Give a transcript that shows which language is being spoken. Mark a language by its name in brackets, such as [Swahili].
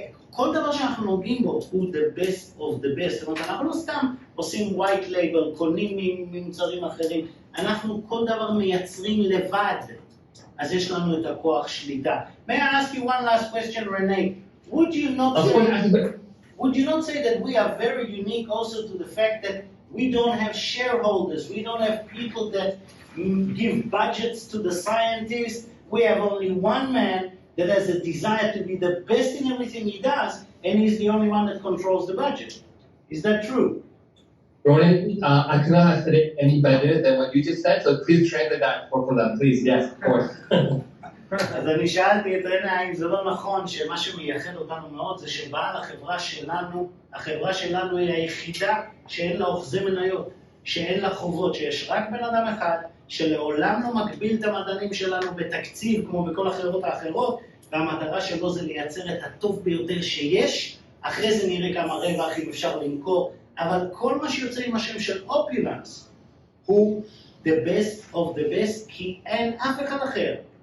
[Hebrew] כל דבר שאנחנו נוגעים בו הוא [English] the best of the best. [Hebrew] זאת אומרת, אנחנו לא סתם עושים white label, קונים ממוצרים אחרים, אנחנו כל דבר מייצרים לבד, אז יש לנו את הכוח שליטה. [English] May I ask you one last question, Renee? Would you not say that we are very unique also to the fact that we don't have shareholders, we don't have people that give budgets to the scientists, we have only one man that has a desire to be the best in everything he does, and he's the only one that controls the budget. Is that true? Ronan, I could not have said it any better than what you just said, so please translate that for them, please. Yes, of course. [Hebrew] אז אני שאלתי את רנה האם זה לא נכון שמה שמייחד אותנו מאוד זה שבעל החברה שלנו היא היחידה שאין לה אוחזי מניות, שאין לה חובות, שיש רק בן אדם אחד שלעולם לא מגביל את המדענים שלנו בתקציב כמו בכל החברות האחרות, והמטרה שלו זה לייצר את הטוב ביותר שיש, אחרי זה נראה כמה רווח אם אפשר למכור, אבל כל מה שיוצא עם השם של אופיולנס הוא [English] the best of the best, [Hebrew] כי אין אף אחד אחר,